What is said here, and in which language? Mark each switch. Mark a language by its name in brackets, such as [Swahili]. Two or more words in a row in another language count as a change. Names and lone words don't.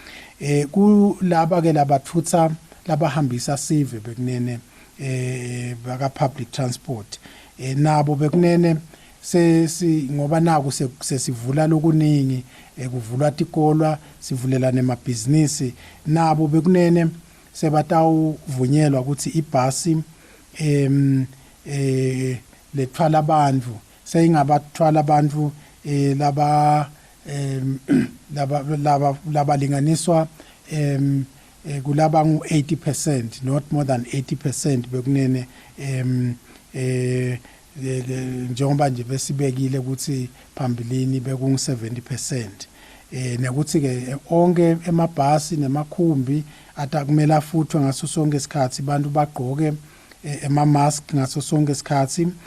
[Swati] Kulaba ke labathutha labahambisa sive bekunene baka [English] public transport [Swati] nabo bekunene ngoba naku sesivula lokuningi kuvulwa tikolwa sivulela nemabhizinisi nabo bekunene sebatawuvunyelwa ukuthi ibhasi lethwala abantu seyingabathwala abantu labalinganiswa kulaba ngu-80% [English] not more than 80% [Swati] bekunene njengoba nje besibekile ukuthi phambilini bekungu-70% nekuthi ke onke emabhasi nemakhumbi atakumele afuthwe ngaso sonke isikhathi bantu bagqoke ama-mask ngaso sonke isikhathi